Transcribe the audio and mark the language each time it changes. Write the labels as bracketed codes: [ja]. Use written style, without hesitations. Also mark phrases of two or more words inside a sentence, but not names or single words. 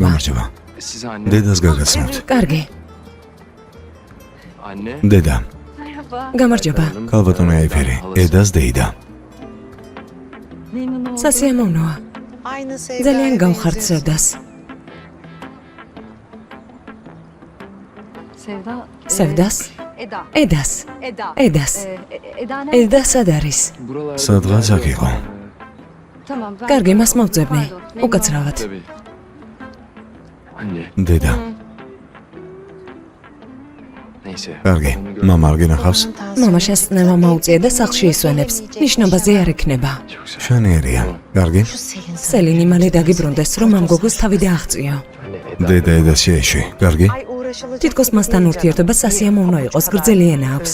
[ka] გამარჯობა. [tr] Siz anne. [ka] დედას გაგაცნობთ. კარგი. [tr] Anne. [ka] დედა, [tr] Merhaba. [ka] გამარჯობა. ქალბატონი აიფერი, ედას დეიდა. [tr] Memnun oldum. [ka] სასიამოვნოა. [tr] Aynı sevda. [ka] ძალიან გავხართ სევდას. Sevda. სევდას? Eda. ედას. Eda. ედას. [tr] Eda ne? [ka] ედა სად არის? [tr] Buralarda. [ka] სადღაც აქ იყო. [tr] Tamam. Ben... [ka] კარგი, მას მოვძებნი. [tr] Pardon, memnun [ka] უკაცრავად. [tr] Tabii. Anne. [ka] დედა, [tr] Neyse. [ka] კარგი. მამა არ გინახავს? მამა შესწნება მოუწია და სახლში ისვენებს. ნიშნობაზე არ ექნება. შენიერია. კარგი. სელინი მალე დაგიბრუნდეს, რომ ამ გოგოს თავი დააღწიო. დედა ედას შეეშვი. კარგი. [tr] Ay uğraşılacak. [ka] თითქოს მასთან ურთიერთობა სასიამოვნო იყოს, გრძელი ენა აქვს.